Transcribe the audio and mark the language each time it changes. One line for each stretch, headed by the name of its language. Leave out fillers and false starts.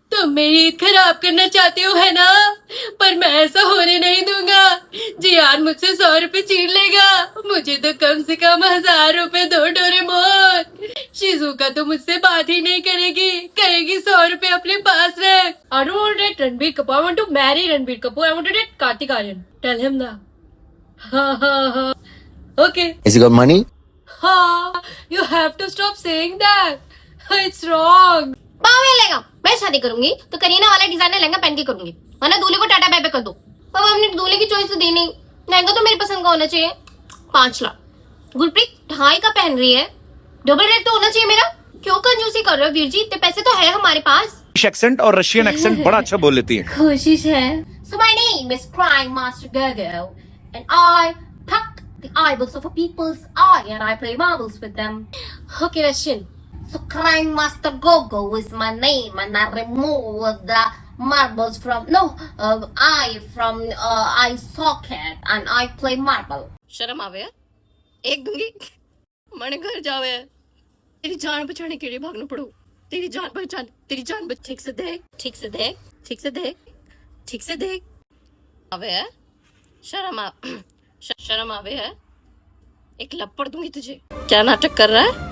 Hindi: तुम मेरी ईद खराब करना चाहते हो है ना? पर मैं ऐसा होने नहीं दूंगा। जियान मुझसे 100 रुपए छीन लेगा। मुझे तो कम से कम 1000 रुपए दो डोरेमोन। शिजुका तो मुझसे बात ही नहीं करेगी, कहेगी 100 रुपए अपने पास रख।
English: I don't want to date Ranbir Kapoor. I want to marry Ranbir Kapoor. I want to date Kartik Aaryan. Tell him that. Ha. Okay. Has he got money? Ha. You have to stop saying that. It's wrong.
Hindi: पावे लेगा। मैं शादी करूंगी तो करीना वाला designer lehenga पहन के करूंगी, वरना दूल्हे को टाटा बाय बाय कर दो। अब हमने दूल्हे की चॉइस तो दी नहीं, लहंगा तो मेरी पसंद का होना चाहिए। 5 लाख। गुरप्रीत 2.5 का पहन रही है, डबल रेट तो होना चाहिए मेरा। क्यों कंजूसी कर रहे हो वीर जी? इतने पैसे तो है हमारे पास। एक्सेंट और रशियन एक्सेंट बड़ा अच्छा बोल लेती है। कोशिश है।
English: So my name is Crime Master Gogo, and I pluck the eyeballs of a people's eye and I play marbles with them. Okay, Russian. So Crime Master Gogo is my name, and I remove the marbles from eye from eye socket, and I play marble.
Hindi: शर्म आवे? एक दूंगी। मने घर जावे। तेरी जान बचाने के लिए भागना पड़ो। तेरी जान पहचान, तेरी जान बच। ठीक से देख, ठीक से देख, ठीक से देख, ठीक से देख। आवे है? शर्म आवे है? एक लपड़ दूंगी तुझे। क्या नाटक कर रहा है?